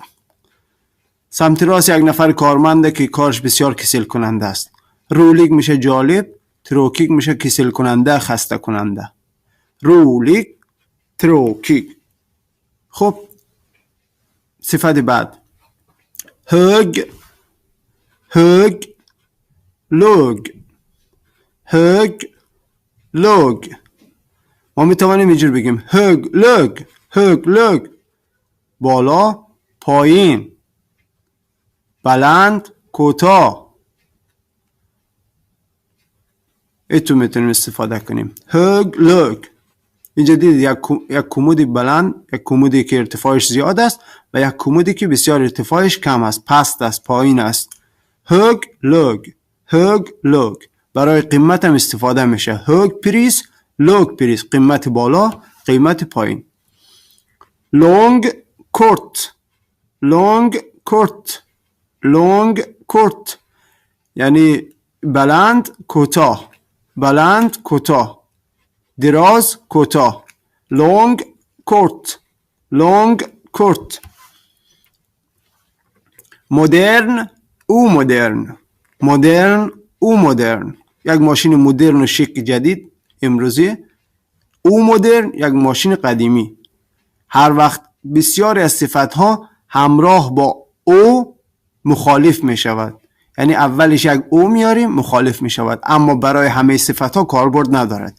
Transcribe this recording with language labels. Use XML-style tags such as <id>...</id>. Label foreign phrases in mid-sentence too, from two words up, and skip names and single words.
<fa>سمت راست یک نفر کارمنده که کارش بسیار کسل کننده است. رولیگ میشه جالب، تروکیگ میشه کسل کننده، خسته کننده.</fa> <sv>rolig tråkig.</sv> <fa>خب صفت بعد</fa> <sv>hög hög låg hög låg.</sv> <fa>ما میتوانیم اینجور بگیم</fa> <sv>hög låg hög låg،</sv> <fa>بالا پایین، بلند کوتاه. ایتو میتونیم استفاده کنیم.</fa> <sv>hög låg.</sv> <fa>اینجا دید یک کمودی بلند، یک کمودی که ارتفاعش زیاد است و یک کمودی که بسیار ارتفاعش کم است، پست است، پایین است.</fa> <sv>hög låg hög låg.</sv> <fa>برای قیمت هم استفاده میشه.</fa> <sv>hög pris låg pris،</sv> <fa>قیمت بالا، قیمت پایین.</fa> <sv>lång kort lång kort lång kort،</sv> <fa>یعنی بلند کوتاه، بلند کوتاه. دراز کوتاه.</fa> <sv>lång kort lång kort. modern omodern modern omodern.</sv> <fa>یک ماشین مدرن و شیک جدید امروزی. omodern یک ماشین قدیمی. هر وقت بسیاری از صفتها همراه با او مخالف می شود، یعنی اولش یک او میاریم مخالف می شود، اما برای همه صفتها کاربرد ندارد.</fa>